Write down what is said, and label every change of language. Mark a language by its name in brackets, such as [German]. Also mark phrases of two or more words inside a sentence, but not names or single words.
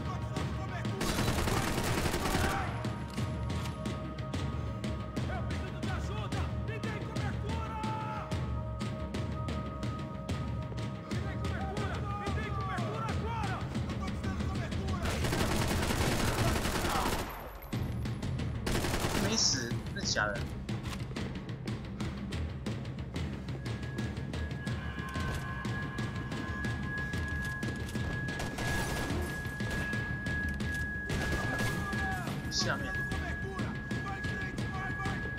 [Portuguese] Eu preciso de ajuda! Ninguém cobertura! Ninguém cobertura! Ninguém cobertura agora! Eu tô precisando de cobertura! [Chinese] 没死，那假的。下面。 [Portuguese] Cobertura! Vai em frente, vai, vai!